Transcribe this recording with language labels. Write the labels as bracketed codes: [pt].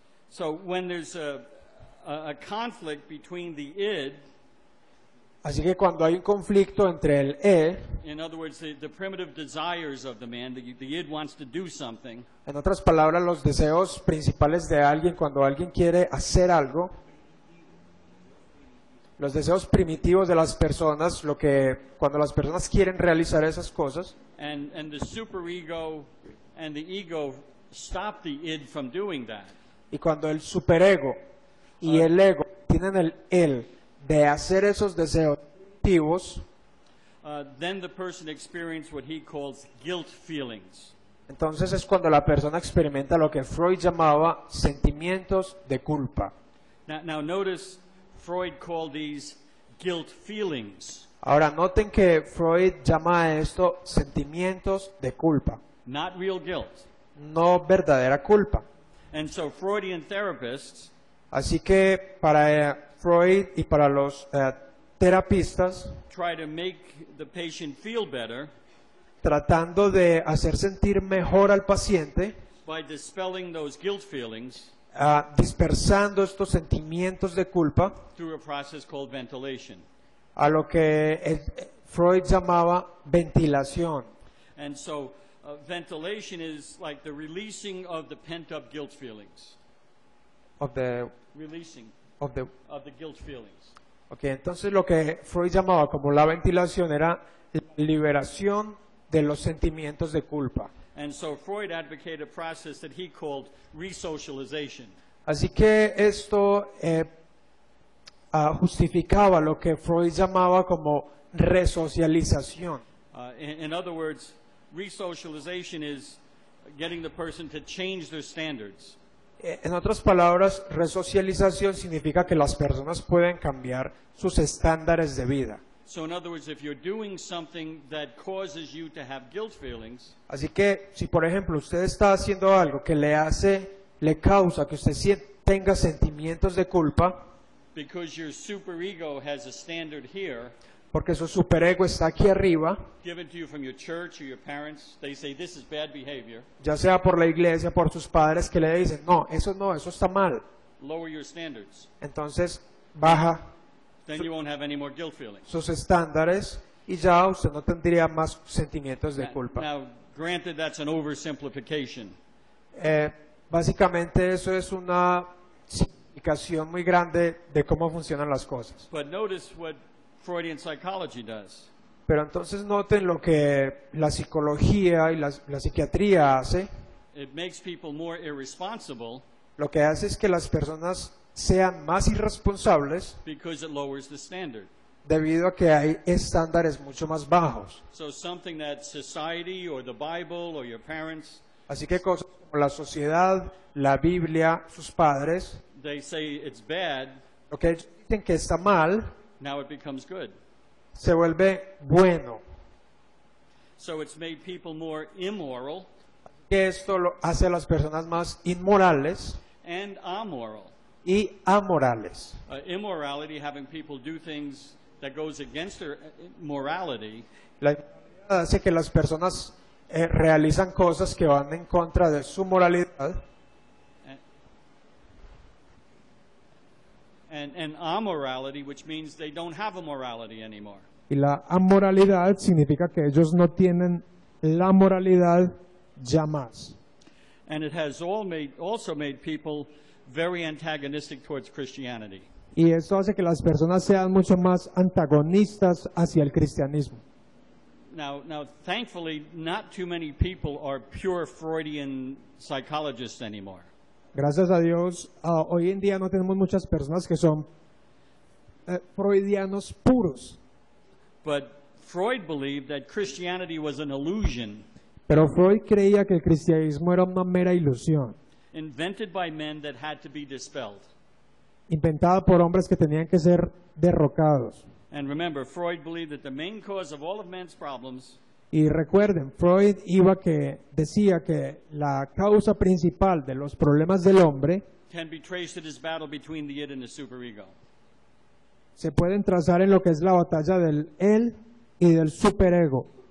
[en] So when there's a conflict between the id, [es] Así que cuando hay un conflicto entre el E, [en] in other words, the primitive desires of the man, the id wants to do something, [es] en otras palabras, los deseos principales de alguien cuando alguien quiere hacer algo, los deseos primitivos de las personas, cuando las personas quieren realizar esas cosas, [en] and the superego and the ego stop the id from doing that. [es] y cuando el superego y el ego tienen el él de hacer esos deseos primitivos, [en] Then the person experiences what he calls guilt feelings. [es] Entonces es cuando la persona experimenta lo que Freud llamaba sentimientos de culpa. [en] Now notice Freud called these guilt feelings, [es] Ahora noten que Freud llama a esto sentimientos de culpa, [en] not real guilt. [es] no verdadera culpa. [en] And so Freudian therapists [es] Así que para Freud y para los terapistas, [en] try to make the patient feel better [es] tratando de hacer sentir mejor al paciente, [en] by dispelling those guilt feelings [es] dispersando estos sentimientos de culpa [en] through a process called ventilation. [es] a lo que Freud llamaba ventilación. [en] And so ventilation is like the releasing of the pent-up guilt feelings. Of the, Releasing of the, of the guilt feelings. [es] okay, entonces lo que Freud llamaba como la ventilación era la liberación de los sentimientos de culpa. [en] And so Freud advocated a process that he called resocialization. [es] Así que esto justificaba lo que Freud llamaba como resocialización. [en] In other words, resocialization is getting the person to change their standards. [es] En otras palabras, resocialización significa que las personas pueden cambiar sus estándares de vida. [en] So in other words, if you're doing something that causes you to have guilt feelings, [es] Así que si por ejemplo usted está haciendo algo que le causa que usted tenga sentimientos de culpa, [en] because your superego has a standard here, [es] porque su superego está aquí arriba, [en] given to you from your church or your parents, they say this is bad behavior, [es] ya sea por la iglesia, por sus padres que le dicen, no, eso está mal. [en] lower your standards. [es] Entonces baja [en] Then you won't have any more guilt feelings. [es] sus estándares y ya usted no tendría más sentimientos de [en] Now, [es] culpa. [en] now, granted, that's an oversimplification, [es] Básicamente eso es una simplificación muy grande de cómo funcionan las cosas. [en] but notice what Freudian psychology does. [es] Pero entonces noten lo que la psicología y la psiquiatría hace. [en] It makes people more irresponsible [es] Lo que hace es que las personas sean más irresponsables [en] because it lowers the standard. [es] debido a que hay estándares mucho más bajos. [en] So something that society or the Bible or your parents, [es] Así que cosas como la sociedad, la Biblia, sus padres, [en] they say it's bad, [es] lo que ellos dicen que está mal, [en] now it becomes good. [es] se vuelve bueno. [en] So it's made people more immoral [es] Que esto lo hace a las personas más inmorales [en] and amoral. [es] y amorales. [en] Immorality, having people do things that goes against their morality, [es] La inmoralidad hace que las personas realizan cosas que van en contra de su moralidad. [en] and amorality, which means they don't have a morality anymore. [es] Y la amoralidad significa que ellos no tienen la moralidad ya más. [en] And it has also made people very antagonistic towards Christianity. [es] Y esto hace que las personas sean mucho más antagonistas hacia el cristianismo. [en] Now, thankfully, not too many people are pure Freudian psychologists anymore. [es] Gracias a Dios, hoy en día no tenemos muchas personas que son freudianos puros. [en] But Freud believed that Christianity was an illusion [es] Pero Freud creía que el cristianismo era una mera ilusión, [en] invented by men that had to be dispelled. [es] inventada por hombres que tenían que ser derrocados. [en] And remember, Freud believed that the main cause of all of man's problems [es] Y recuerden, Freud decía que la causa principal de los problemas del hombre [en] can be traced to this battle between the id and the superego. [es] se pueden trazar en lo que es la batalla del él y del superego.